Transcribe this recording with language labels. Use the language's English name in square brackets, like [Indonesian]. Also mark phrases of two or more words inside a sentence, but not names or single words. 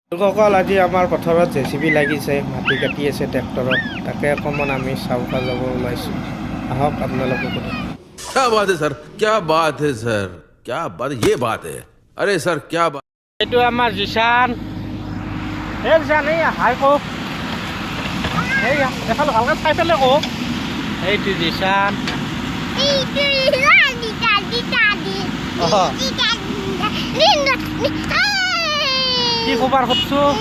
[Assamese] লোকসকল আজি আমাৰ পথাৰত JCB লাগিছে, মাটি কাটি আছে ট্ৰেক্টৰত, তাকে অকণমান আমি চাব যাব ওলাইছোঁ। আহক আপোনালোকে ক'ব। [Hindi] क्या बात है सर, क्या बात है सर, क्या बात, ये बात है, अरे सर क्या बात। [Assamese] এইটো আমাৰ জিছান, এই জিছান এই হাই কওক, এই এফালে ভালকৈ চাই পেলাই কওক। এইটো জিছান, কি খবৰ সুধছো?